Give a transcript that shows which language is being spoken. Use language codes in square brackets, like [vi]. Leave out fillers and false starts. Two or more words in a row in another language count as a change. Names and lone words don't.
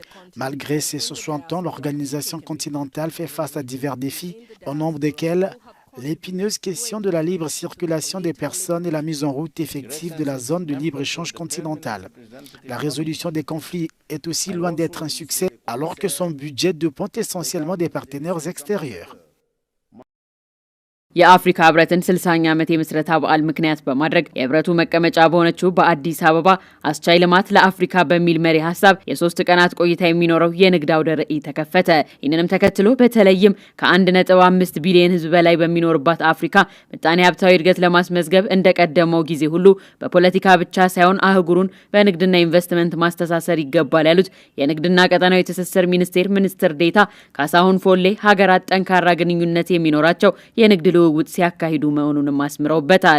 [fr] Malgré ses 60 ans, l'organisation continentale fait face à divers défis, au nombre desquels l'épineuse question de la libre circulation des personnes et la mise en route effective de la zone de libre-échange continentale. La résolution des conflits est aussi loin d'être un succès, alors que son budget dépend essentiellement des partenaires extérieurs. [am] የአፍሪካ ህብረትን 60ኛ ዓመት የምስረታ በዓል ምክንያት በማድረግ የህብረቱ መቀመጫ በሆነችው በአዲስ አበባ አስቻይ ልማት ለአፍሪካ በሚል መሪ ሐሳብ የ3 ቀናት ቆይታ የሚኖረው የንግድ አውደ ርዕይ ተከፈተ። ይህንንም ተከትሎ በተለይም ከ1.5 ቢሊዮን ህዝብ በላይ በሚኖርባት አፍሪካ ምጣኔ ሀብታዊ እድገት ለማስመዝገብ እንደቀደመው ጊዜ ሁሉ በፖለቲካ ብቻ ሳይሆን አህጉሩን በንግድና ኢንቨስትመንት ማስተሳሰር ይገባል ያሉት የንግድና ቀጠናዊ ትስስር ሚኒስትር ዴኤታ ካሳሁን ፎሌ ሀገራት ጠንካራ ግንኙነት የሚኖራቸው የንግድ ልውውጥ ሲያካሂዱ መሆኑንም አስምረውበታል።